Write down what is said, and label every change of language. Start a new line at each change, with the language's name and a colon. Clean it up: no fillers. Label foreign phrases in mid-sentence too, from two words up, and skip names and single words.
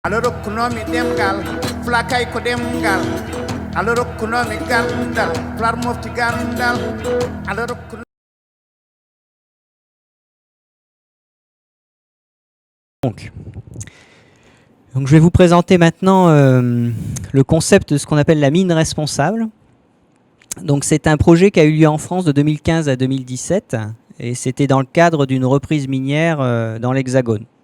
French: aloro kunomi demgal flakay ko demgal aloro kunomi gandal flar mofti gandal aloro Donc je vais vous présenter maintenant le concept de ce qu'on appelle la mine responsable. Donc c'est un projet qui a eu lieu en France de 2015 à 2017 et c'était dans le cadre d'une reprise minière dans l'Hexagone.